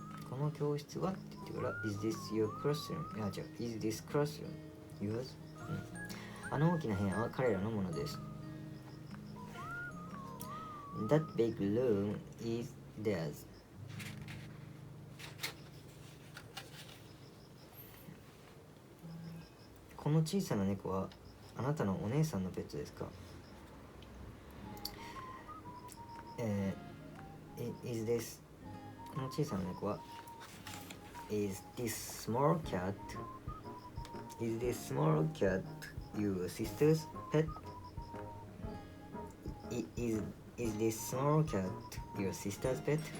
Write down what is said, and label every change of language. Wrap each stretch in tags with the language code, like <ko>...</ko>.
<ja>この教室はって言ってから</ja> <en>Is this your classroom? Is this classroom yours?</en> <ja>あの大きな部屋は彼らのものです。</ja> <en>That big room is theirs.</en> <ja>この小さな猫はあなたのお姉さんのペットですか？</ja> <en>Is this</en> <ja>この小さな猫は</ja> <en>Is this small cat Is this small cat your sister's pet? Is this small cat your sister's pet?</en>